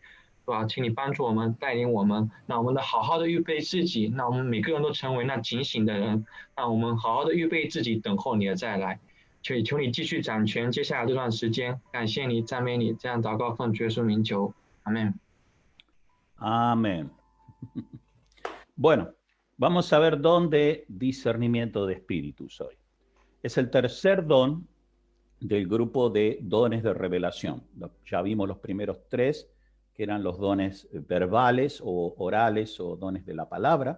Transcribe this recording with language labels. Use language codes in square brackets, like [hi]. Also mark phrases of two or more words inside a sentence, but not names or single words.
[zh] 主啊，请你帮助我们，带领我们，让我们好好的预备自己，让我们每个人都成为那警醒的人，让我们好好的预备自己，等候你的再来。求你继续掌权，接下来这段时间，感谢你，赞美你，这样祷告奉主耶稣名求，阿门。 [es] Amén. Bueno, vamos a ver don de discernimiento de espíritus hoy. Es el tercer don del grupo de dones de revelación. Ya vimos los primeros tres, que eran los dones verbales o orales o dones de la palabra.